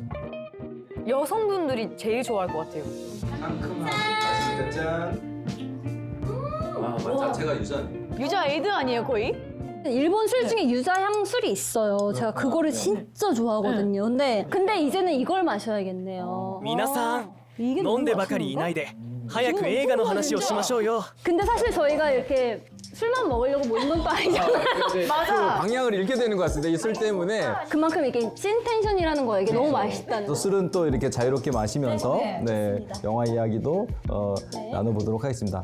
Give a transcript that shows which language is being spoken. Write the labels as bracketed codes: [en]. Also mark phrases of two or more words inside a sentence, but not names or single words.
[ko] 여성분들이 제일 좋아할 것 같아요. 상큼한 짠. 자체가 유자네. 유자 에이드 아니에요 거의? 일본 술 중에 유자 향술이 있어요. 제가 그거를 진짜 좋아하거든요. 근데 이제는 이걸 마셔야겠네요. 皆さん 이게 [ja] 飲んでばかりいないで早く映画の話をしましょうよ。 [ko] 근데 사실 저희가 이렇게 술만 먹으려고 모인 건 또 아니잖아요. 맞아. 방향을 잃게 되는 것 같습니다. 이 술 때문에. 그만큼 이게 찐 텐션이라는 거예요. 이게 너무 맛있다는 또 거. 술은 또 이렇게 자유롭게 마시면서 네, 영화 이야기도 나눠보도록 하겠습니다.